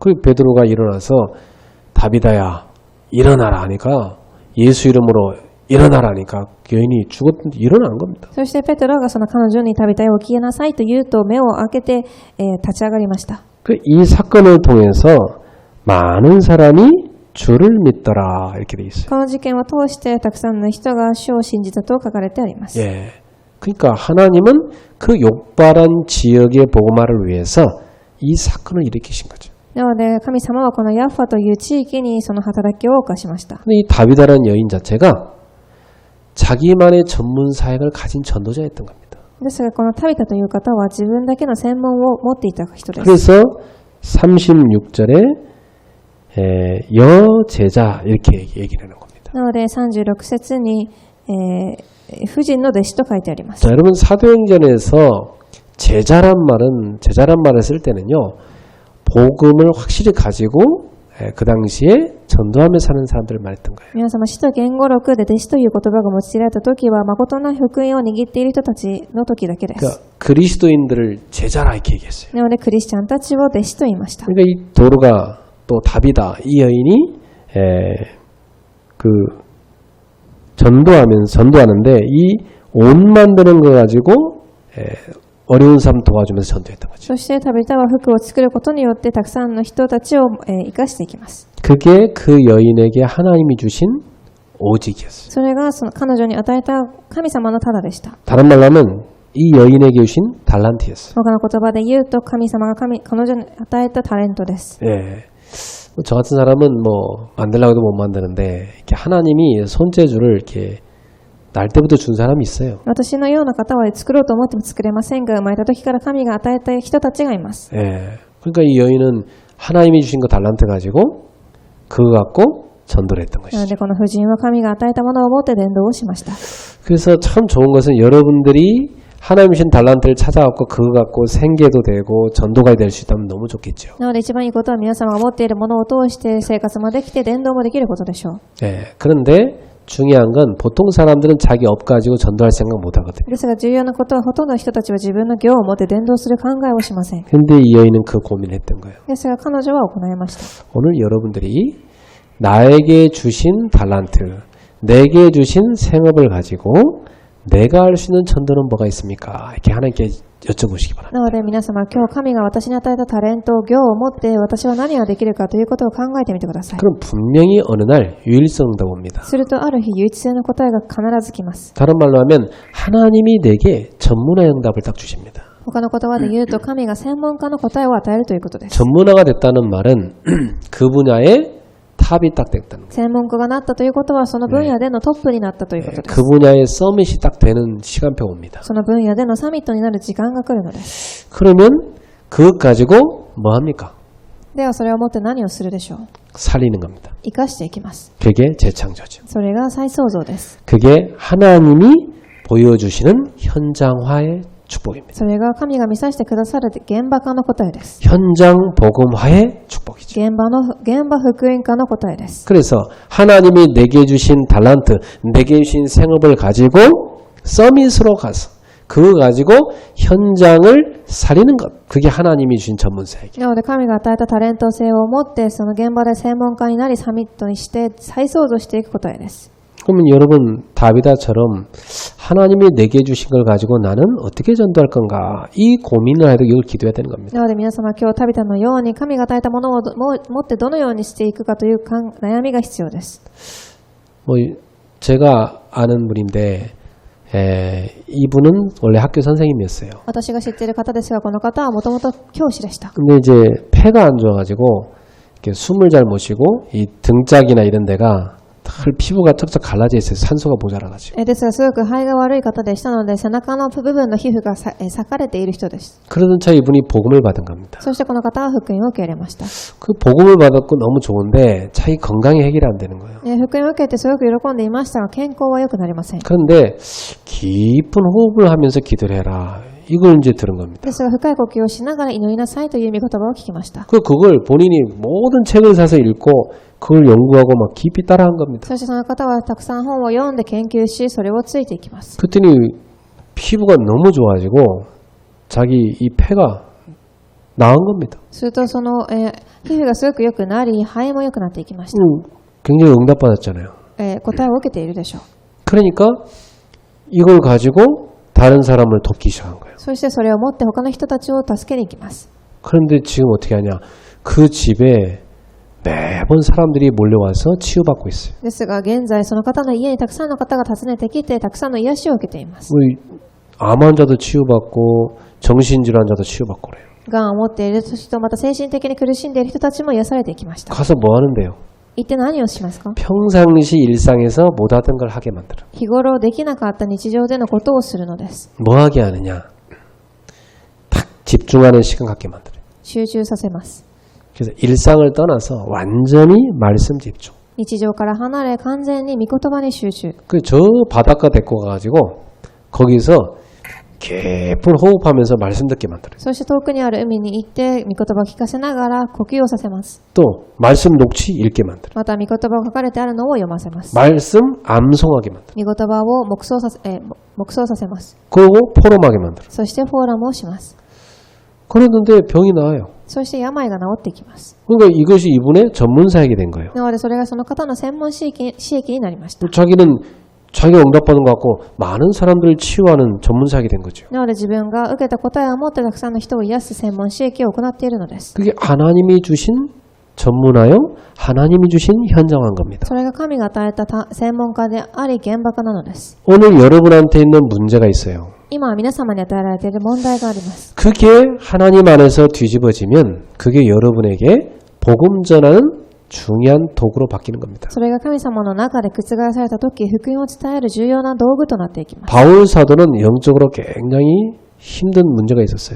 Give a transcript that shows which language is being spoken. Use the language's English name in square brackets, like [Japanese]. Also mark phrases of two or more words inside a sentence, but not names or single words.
[Korean] 그 베드로가 일어나서 다비다야 일어나라 하니까 예수 이름으로 일어나라 하니까 여인이 죽었는데 일어난 겁니다. [Japanese] そしてペテロがその彼女に旅たよ起きなさいと言うと目を開けて、立ち上がりました。 [Korean] 이 사건을 통해서 많은 사람이 주를 믿더라 이렇게 돼 있어요. [Japanese] この事件を通してたくさんの人が主を信じたと書かれてあります。 [Korean] 예. 그러니까 하나님은 그 욕발한 지역의 복음화를 위해서 이 사건을 일으키신 거죠. [Japanese] なので神様はこのヤッファという地域にその働きを犯しました。 [Korean] 근데 이 다비다라는 여인 자체가 자기만의 전문 사역을 가진 전도자였던 겁니다. [Japanese] ですがこのタビタという方は自分だけの専門を持っていた人です。 [Korean] 그래서 36절에 여제자 이렇게 얘기를 하는 겁니다. [Japanese] なので36節に、婦人の弟子と書いてあります。 [Korean] 자, 여러분 사도행전에서 제자란 말을 쓸 때는요. 복음을 확실히 가지고 그 당시에 전도하며 사는 사람들을 말했던 거예요. [Japanese] 皆様、使徒言語録で弟子という言葉が用いられた時は誠な福音を握っている人たちの時だけです。 [Korean] 그러니까 그리스도인들을 제자라 이렇게 얘기했어요. [Japanese] なのでクリスチャンたちを弟子と言いました。 [Korean] 그러니까 이 도로가 또 다비다 이 여인이 그 전도하는데 이 옷 만드는 거 가지고 어려운 사람 도와주면서 전도했던 거죠. [Japanese] そしてタビタは服を作ることによってたくさんの人たちを生かしていきます。 [Korean] 그게 그 여인에게 하나님이 주신 오직이었어요. [Japanese] それがその彼女に与えた神様のただでした。 [Korean] 다른 말로 하면 이 여인에게 주신 달란트였어요. [Japanese] 他の言葉で言うと神様が彼女に与えたタレントです。 [Korean] 예. 저 같은 사람은 뭐 만들려고 해도 못 만드는데 이렇게 하나님이 손재주를 이렇게 날 때부터 준 사람이 있어요. [Japanese] 私のような方は作ろうと思っても作れませんが、生まれた時から神が与えた人たちがいます。 [Korean] 예. 그러니까 이 여인은 하나님이 주신 그 달란트 가지고 그거 갖고 전도를 했던 [Japanese] なの [Korean] 것이죠. [Japanese] でこの婦人は神が与えたものを持って伝道をしました。 [Korean] 그래서 참 좋은 것은 여러분들이 하나님 주신 달란트를 찾아갖고 그거 갖고 생계도 되고 전도가 될 수 있다면 너무 좋겠죠. [Japanese] なので一番いいことは皆様が持っているものを通して生活もできて伝道もできることでしょう。 [Korean] 예. 그런데 중요한 건 보통 사람들은 자기 업 가지고 전도할 생각 못 하거든요. [Japanese] ですが重要なことはほとんどの人たちは自分の業を持って伝道する考えをしません。 [Korean] 근데 이 여인은 그 고민을 했던 거예요. [Japanese] ですが彼女は行いました。 [Korean] 오늘 여러분들이 나에게 주신 달란트, 내게 주신 생업을 가지고 내가 할 수 있는 전도는 뭐가 있습니까? 이렇게 하나님께 여쭤보시기 바랍니다. [Japanese] なので皆様今日神が私に与えたタレント、業を持って私は何ができるかということを考えてみてください。 [Korean] 그럼 분명히 어느 날 유일성 응답 옵니다. [Japanese] するとある日唯一性の答えが必ず来ます。 [Korean] 다른 말로 하면 하나님이 내게 전문화 응답을 딱 주십니다. [Japanese] 他の言葉で言うと神が専門家の答えを与えるということです。 [Korean] 전문화가 됐다는 말은 그 분야에 탑이 딱 됐다는 거예요. [Japanese] 専門家がなったということはその分野でのトップになったということです。 [Korean] 그 분야의 서밋이 딱 되는 시간표가 옵니다. [Japanese] その分野でのサミットになる時間が来るのです。 [Korean] 그러면 그것 가지고 뭐 합니까? [Japanese] ではそれをもって何をするでしょう。 [Korean] 살리는 겁니다. [Japanese] 生かしていきます。 [Korean] 그게 재창조죠. [Japanese] それが再創造です。 [Korean] 그게 하나님이 보여주시는 현장화의 축복입니다. [Japanese] それが神が見させてくださる現場化の答えです。 [Korean] 현장 복음화의 축복이죠. [Japanese] 現場福音化の答えです。 [Korean] 그래서 하나님이 내게 주신 달란트, 내게 주신 생업을 가지고 서밋으로 가서 그거 가지고 현장을 살리는 것. 그게 하나님이 주신 전문사역이에요. [Japanese] なので神が与えたタレント性を持ってその現場で専門家になりサミットにして再創造していく答えです。 [Korean] 그러면 여러분 다비다처럼 하나님이 내게 주신 걸 가지고 나는 어떻게 전도할 건가 이 고민을 해도 이걸 기도해야 되는 겁니다. [Japanese] なので皆様今日タビタのように神が与えたものを持ってどのようにしていくかという悩みが必要です。 [Korean] 뭐 제가 아는 분인데 이분은 원래 학교 선생님이었어요. [Japanese] 私が知っている方ですがこの方はもともと教師でした。 [Korean] 근데 이제 폐가 안 좋아가지고 이렇게 숨을 잘 못 쉬고 이 등짝이나 이런 데가 피부가 쩍쩍 갈라져 있어요. 산소가 모자라가지고. [Japanese] ですがすごく肺が悪い方でしたので背中の部分の皮膚が裂かれている人です。 [Korean] 그러던 차 이분이 복음을 받은 겁니다. [Japanese] そしてこの方は福音を受け入れました。 [Korean] 그 복음을 받았고 너무 좋은데 자기 건강이 해결이 안 되는 거예요. [Japanese] 福音を受けてすごく喜んでいましたが健康は良くなりません。 [Korean] 그런데 깊은 호흡을 하면서 기도를 해라. 이걸 이제 들은 겁니다. [Japanese] ですが深い呼吸をしながら祈りなさいという御言葉を聞きました。 [Korean] 그걸 본인이 모든 책을 사서 읽고 그걸 연구하고 막 깊이 따라한 겁니다. [Japanese] そしてその方はたくさん本を読んで研究しそれをついていきます。 [Korean] 그랬더니 피부가 너무 좋아지고 자기 이 폐가 나은 겁니다. [Japanese] するとその、皮膚がすごく良くなり肺も良くなっていきました。 [Korean] 굉장히 응답받았잖아요. [Japanese] 答えを受けているでしょう。 [Korean] 그러니까 이걸 가지고 다른 사람을 돕기 시작한 거예요. [Japanese] そしてそれを持って他の人たちを助けに行きます。 [Korean] 그런데 지금 어떻게 하냐? 그 집에 매번 사람들이 몰려와서 치유받고 있어요. [Japanese] ですが現在その方の家にたくさんの方が訪ねてきてたくさんの癒しを受けています。 [Korean] 암 환자도 치유받고 정신질환자도 치유받고 그래요. [Japanese] がんを持っている人また精神的に苦しんでいる人たちも癒されていきました。 [Korean] 가서 뭐 하는데요? [Japanese] 一体何をしますか？ [Korean] 평상시 일상에서 못하던 걸 하게 만들어. [Japanese] 日頃できなかった日常でのことをするのです。 [Korean] 뭐 하게 하느냐? 딱 집중하는 시간 갖게 만들어요. [Japanese] 集中させます。 [Korean] 그래서 일상을 떠나서 완전히 말씀 집중. [Japanese] 日常から離れ完全に御言葉に集中。 [Korean] 저 바닷가 데리고 가가지고 거기서 깊은 호흡하면서 말씀 듣게 만들어요. [Japanese] そして遠くにある海に行って御言葉を聞かせながら呼吸をさせます。 [Korean] 또 말씀 녹취 읽게 만들어요. [Japanese] また御言葉が書かれてあるのを読ませます。 [Korean] 말씀 암송하게 만들어요. [Japanese] 御言葉を黙想させます。 [Korean] 그리고 포럼하게 만들어요. [Japanese] そしてフォーラムをします。 [Korean] 그러는데 병이 나아요. [Japanese] そして病が治っていきます。 [Korean] 그러니까 이것이 이분의 전문사역이 된 거예요. [Japanese] なのでそれがその方の専門私益になりました。 [Korean] 자기는 자기가 응답받은 것 같고 많은 사람들을 치유하는 전문사역이 된 거죠. [Japanese] なので自分が受けた答えを持ってたくさんの人を癒す専門私益を行っているのです。 [Korean] 그게 하나님이 주신 전문하여 하나님이 주신 현장한 겁니다. [Japanese] それが神が与えた専門家であり現場家なのです。 [Korean] 오늘 여러분한테 있는 문제가 있어요. [Japanese] 今は皆様に与えられている問題があります。 [Korean] 그게 하나님 안에서 뒤집어지면 그게 여러분에게 복음 전하는 중요한 도구로 바뀌는 겁니다. [Japanese] それが神様の中で覆された時、福音を伝える重要な道具となっていきます。 [Korean] 바울 사도는 영적으로 굉장히 힘든 문제가 있었어요.